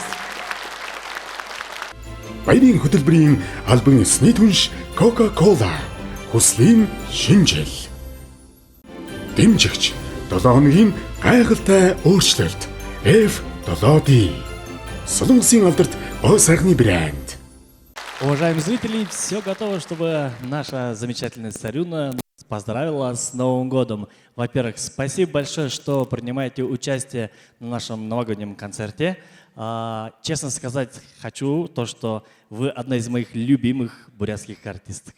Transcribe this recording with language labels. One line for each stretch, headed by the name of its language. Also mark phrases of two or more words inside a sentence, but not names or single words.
Mongolian: Баярын хөтөлбөрийн албан ёсны түнш Coca-Cola хүслийн шинжил. Дэмжигч 7 хоногийн гайхалтай өөрчлөлт F7D. Солонгосын алдарт боо сайхны брэнд.
Russian: Уважаемые зрители, все готово, чтобы наша замечательная царюна поздравила с Новым годом. Во-первых, спасибо большое, что принимаете участие на нашем новогоднем концерте. Честно сказать, хочу то, что вы одна из моих любимых бурятских артисток.